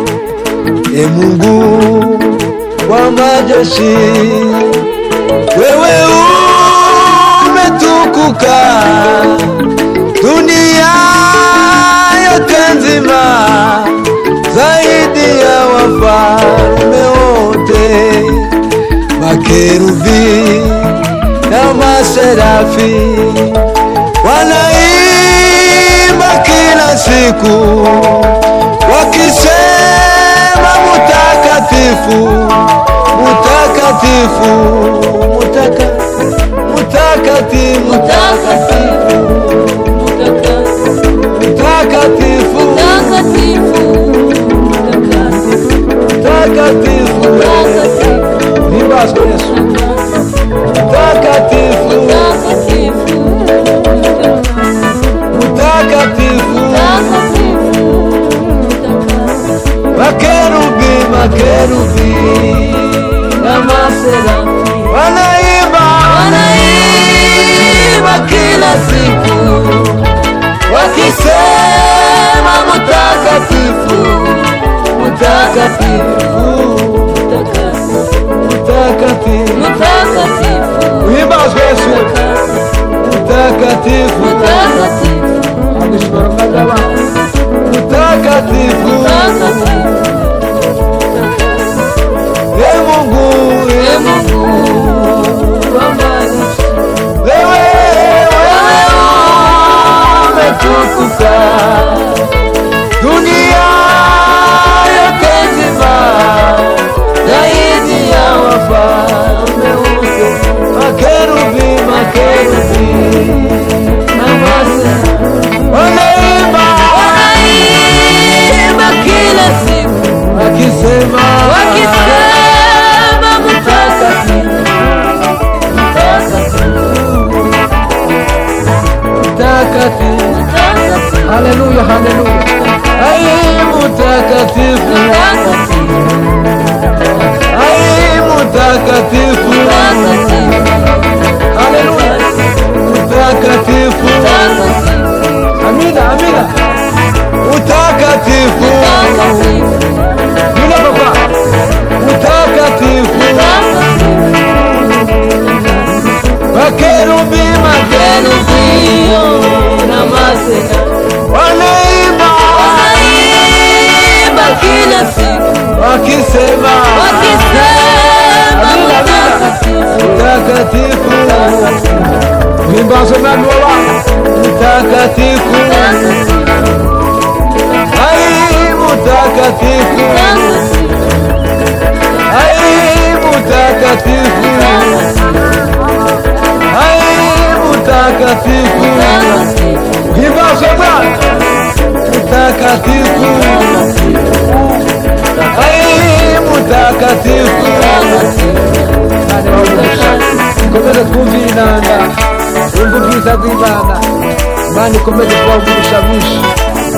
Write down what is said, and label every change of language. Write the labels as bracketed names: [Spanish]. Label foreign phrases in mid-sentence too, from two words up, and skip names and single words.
[Swahili] E Mungu wa majeshi, wewe umetukuka dunia yote nzima, zaidi ya wafalme wote. Makerubi na maserafi wanaimba kila siku wakisema mutakatifu, mutakatifu, mutakatifu, mutakatifu, mutakatifu, mutakatifu, nimbazwe Yesu, mutakatifu, mutakatifu, makerubi, makerubi na maserafi wanaimba kila siku wakisema mutakatifu, mutakatifu, mutakatifu, uhimbazwe Yesu, mutakatifu, abishwaragaba, mutakatifu, ye Mungu, ye Mungu wa majeshi, wewe umetukuka dunia yote nzima, zaidi ya wafalme wote. Makerubi, makerubi na maserafi wanaimba kila siku wakisema mutakatifu, mutakatifu, haleluya, haleluya, ai mutakatifu, ai mutakatifu, haleluya, mutakatifu, amina, amina, mutakatifu, yule baba, mutakatifu, makerubi, makerubi na maserafi wanaimba kila siku wakisema mutakatifu, himbazo nani wala mutakatifu, ai mutakatifu, ai mutakatifu, ai mutakatifu, himbazo nani mutakatifu, ai mutakatifu. [Kinyarwanda] Komeza twumve inanga, wumva ubwiza bw'Imana, Imana ikomeze kubagurisha byinshi.